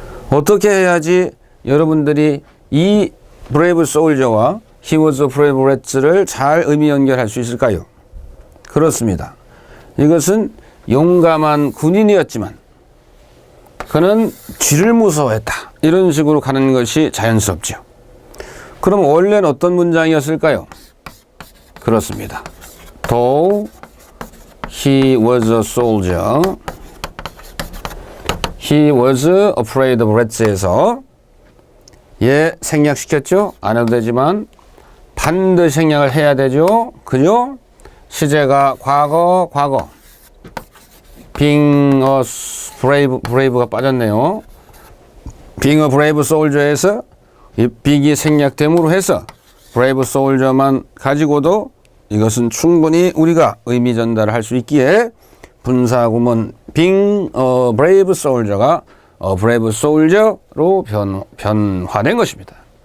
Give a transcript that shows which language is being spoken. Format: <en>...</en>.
<ko>어떻게 해야지 여러분들이 이 brave soldier와</ko> <en>he was a brave rat</en> <ko>를 잘 의미 연결할 수 있을까요? 그렇습니다. 이것은 용감한 군인이었지만 그는 쥐를 무서워했다. 이런 식으로 가는 것이 자연스럽죠. 그럼 원래는 어떤 문장이었을까요? 그렇습니다.</ko> <en>Though he was a soldier, he was afraid of rats</en> <ko>에서 얘 생략시켰죠? 안 해도 되지만 반드시 생략을 해야 되죠? 그죠? 시제가 과거 being a brave가 빠졌네요. being a brave soldier에서 이 being이 생략됨으로 해서 brave soldier만 가지고도 이것은 충분히 우리가 의미 전달을 할 수 있기에 분사구문 being a brave soldier가 a brave soldier로 변화된 것입니다.</ko>